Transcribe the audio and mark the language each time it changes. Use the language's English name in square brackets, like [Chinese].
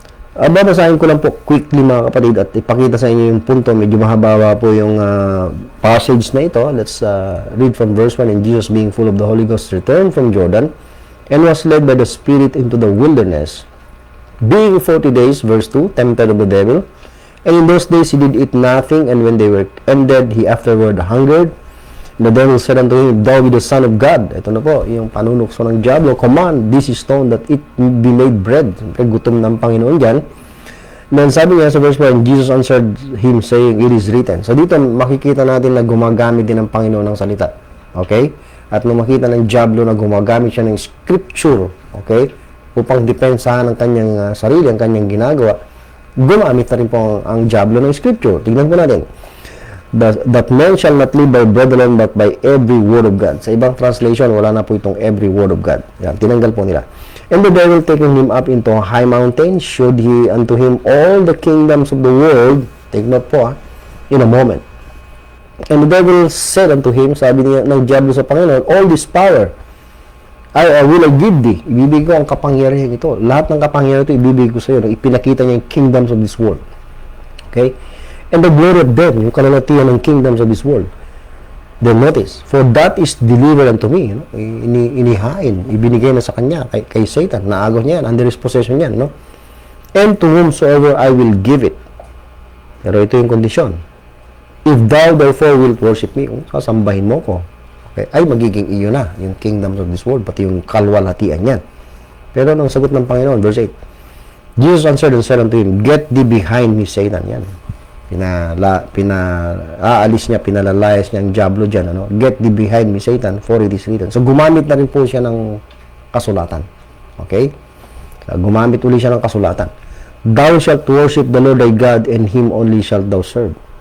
[Filipino] Babasahin ko lang po quickly mga kapatid at ipakita sa inyo yung punto. Medyo mahaba po yung passage na ito. [English] Let's read from verse 1. And Jesus, being full of the Holy Ghost, returned from Jordan and was led by the Spirit into the wilderness, being 40 days, verse 2, tempted of the devil. And in those days he did eat nothing, and when they were ended, he afterward hungered. And the devil said unto him, Thou be the Son of God. [Filipino] Ito na po, yung panunukso ng Diablo. [English] Command this stone that it be made bread. [Filipino] Gutom ng Panginoon dyan. [English] Then [Filipino] sabi niya sa verse 1, [English] Jesus answered him saying, It is written. [Filipino] So dito makikita natin na gumagamit din ng Panginoon ng salita. Okay? At nung makita ng Diablo na gumagamit siya ng scripture, okay? Upang depensahan ang kanyang sarili, ang kanyang ginagawa, gumamit na rin po ang Diablo ng scripture. Tignan po natin. [English] That man shall not live by bread alone, but by every word of God. [Filipino] Sa ibang translation, wala na po itong every word of God. Yan, tinanggal po nila. [English] And the devil taking him up into a high mountain, showed he unto him all the kingdoms of the world. Take note po in a moment. And the devil said unto him, [Filipino] sabi niya ng Diablo sa Panginoon, [English] all this power I will I give thee. [Filipino] Ibibigay ko ang kapangyarihan ito. Lahat ng kapangyarihan ito, ibibigay ko sa iyo. Ipinakita niya yung [English] kingdoms of this world. Okay? And the glory of them, yung kalulatian ng kingdoms of this world. Then notice, for that is delivered unto me. No? [Filipino] Inihain, ibinigay na sa kanya, kay Satan. Naagaw niya yan, [English] under his possession yan. No? And to whomsoever I will give it. [Filipino] Pero ito yung kondisyon. [English] If thou therefore wilt worship me, [Filipino] sasambahin mo ko. [English] Okay? [Filipino] Ay magiging iyo na, yung kingdoms of this world, pati yung kalwalhatian yan. Pero ang sagot ng Panginoon, [English] verse 8, Jesus answered and said unto him, Get thee behind me, Satan. [Filipino] Yan. Aalis niya, pinalalayas niya ang Diablo dyan. Ano? [English] Get thee behind me, Satan, for it is written. [Filipino] So, gumamit na rin po siya ng kasulatan. Okay? Gumamit uli siya ng kasulatan. [English] Thou shalt worship the Lord thy God, and Him only shalt thou serve.